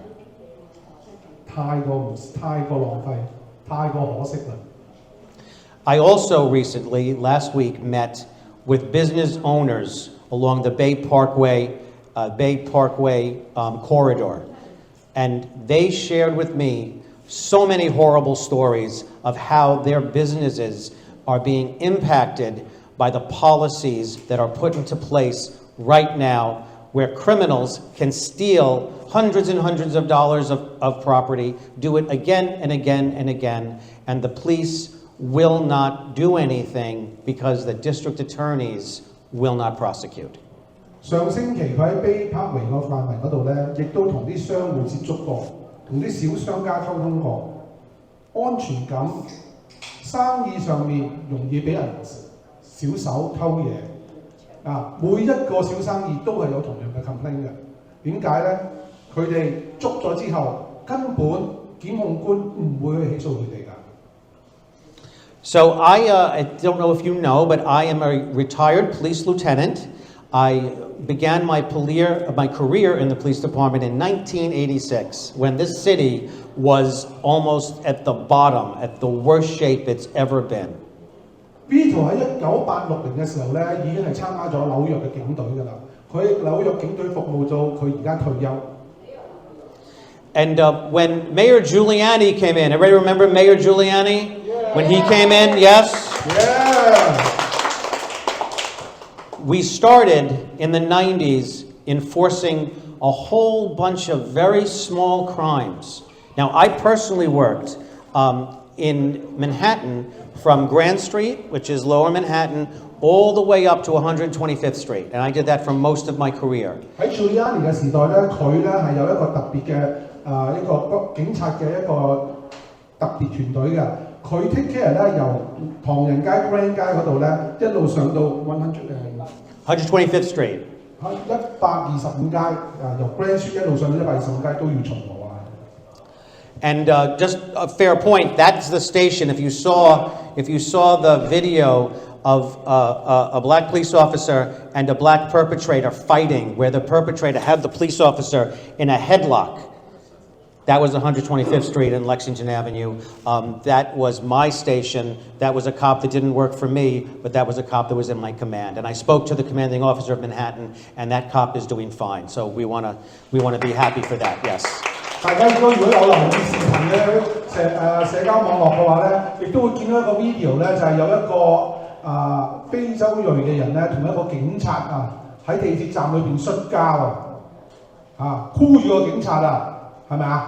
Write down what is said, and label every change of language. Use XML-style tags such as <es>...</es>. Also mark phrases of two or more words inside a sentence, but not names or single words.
<yue>太過浪費，太過可惜啦。</yue> <en>I also recently, last week, met with business owners along the Bay Parkway corridor. And they shared with me so many horrible stories of how their businesses are being impacted by the policies that are put into place right now, where criminals can steal hundreds and hundreds of dollars of property, do it again and again and again, and the police will not do anything because the district attorneys will not prosecute.</en> <yue>上星期佢喺 Bay Parkway 個範圍嗰度咧，亦都同啲商戶接觸過，同啲小商家溝通過，安全感、生意上面容易俾人小手偷嘢每一個小生意都係有同樣嘅 complaint 嘅。點解咧？佢哋捉咗之後，根本檢控官唔會去起訴佢哋㗎。</yue> <en>So I don't know if you know, but I am a retired police lieutenant. I began my career in the police department in 1986, when this city was almost at the bottom, at the worst shape it's ever been.</en> <yue>Vito 喺1986年嘅時候咧，已經係參加咗紐約嘅警隊㗎啦。佢喺紐約警隊服務到佢而家退休。</yue> <en>And when Mayor Giuliani came in, everybody remember Mayor Giuliani? Yeah. When he came in, yes? Yeah. We started in the 90s enforcing a whole bunch of very small crimes. Now, I personally worked in Manhattan from Grand Street, which is Lower Manhattan, all the way up to 125th Street, and I did that for most of my career.</en> <yue>喺 Giuliani 嘅時代咧，佢咧係有一個特別嘅一個警察嘅一個特別團隊嘅。佢</yue> <en>take care</en> <yue>咧由唐人街 Grand 街嗰度咧一路上到 125th Street。 125街由 Grand Street 一路上到125街都要巡邏啊。</yue> <en>And just a fair point, that's the station. If you saw the video of a black police officer and a black perpetrator fighting, where the perpetrator had the police officer in a headlock, that was 125th Street and Lexington Avenue. That was my station. That was a cop that didn't work for me, but that was a cop that was in my command. And I spoke to the commanding officer of Manhattan, and that cop is doing fine. So we want to be happy for that. Yes.</en> <yue>大家如果有留意視頻嘅社交網絡嘅話咧，亦都會見到一個 video 咧，就係有一個非洲裔嘅人咧，同一個警察喺地鐵站裏邊摔跤箍住個警察係咪啊？</yue>